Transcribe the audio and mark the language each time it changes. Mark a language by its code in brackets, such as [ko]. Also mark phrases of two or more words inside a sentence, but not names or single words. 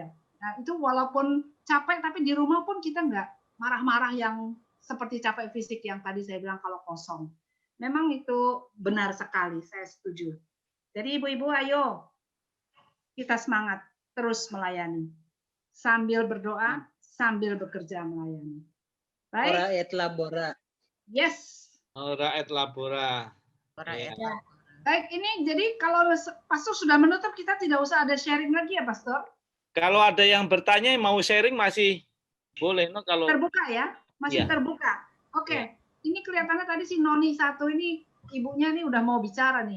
[id] Nah itu walaupun capek tapi di rumah pun kita nggak marah-marah yang seperti capek fisik yang tadi saya bilang kalau kosong. Memang itu benar sekali, saya setuju. Jadi ibu-ibu ayo kita semangat terus melayani. Sambil berdoa, sambil bekerja melayani. Baik. [la] Ora et labora. [id] Yes. [la] Ora et labora. [id] Ya. Baik, ini jadi kalau Pastor sudah menutup, kita tidak usah ada sharing lagi ya Pastor? Kalau ada yang bertanya mau sharing masih boleh, no? Kalau terbuka ya, masih terbuka. Oke, ini kelihatannya tadi si Noni satu ini ibunya nih udah mau bicara nih.